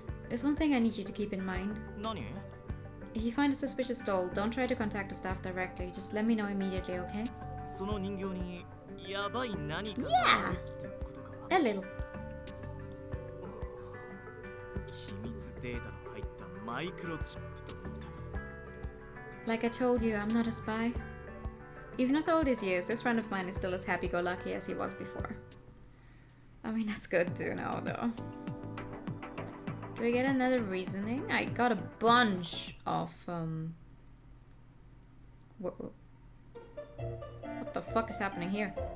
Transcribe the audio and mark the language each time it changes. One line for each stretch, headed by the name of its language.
English: There's one thing I need you to keep in mind.
Japanese: 何?
English: If you find a suspicious doll, don't try to contact the staff directly. Just let me know immediately, okay?
Japanese: その人形にやばい何かがあるってことか?
English: A little.
Japanese: 機密データの入ったマイクロチップと見た。
English: Like I told you, I'm not a spy. Even after all these years, this friend of mine is still as happy-go-lucky as he was before. I mean, that's good to know, though. Do we get another reasoning? I got a bunch of, What the fuck is happening here?